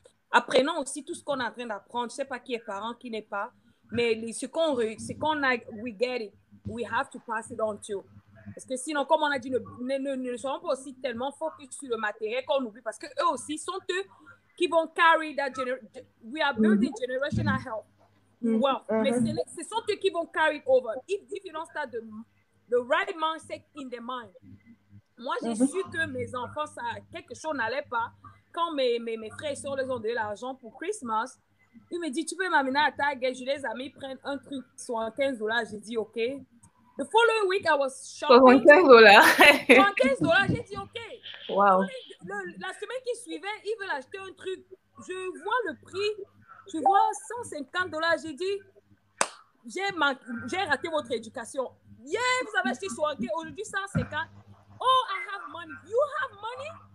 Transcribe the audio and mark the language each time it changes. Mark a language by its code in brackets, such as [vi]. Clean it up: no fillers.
[fr] Apprenons aussi tout ce qu'on est en train d'apprendre. Je sais pas qui est parent, qui n'est pas. Mais ce qu'on a, [en] we get it. We have to pass it on to. [fr] Parce que sinon, comme on a dit, ne soyons pas aussi tellement focus sur le matériel qu'on oublie. Parce qu'eux aussi sont eux qui vont [en] carry that generation. We are building generational health. Well, [fr] mais ce sont eux qui vont [en] carry it over. If you don't start the right mindset in the mind. [fr] Moi, j'ai su que mes enfants, quelque chose n'allait pas. Quand mes frères et soeurs les ont donné l'argent pour Christmas, ils me disent, tu peux m'amener à Target. Je les ai mis prendre un truc sur $15. J'ai dit, OK. [en] The following week, I was shopping. $75. [fr] $15, j'ai dit OK. Wow. La semaine qui suivait, ils veulent acheter un truc. Je vois le prix. Je vois $150. J'ai dit, j'ai raté votre éducation. [en] Yeah, [fr] vous avez acheté sur aujourd'hui 150. [en] Oh, I have money. You have money?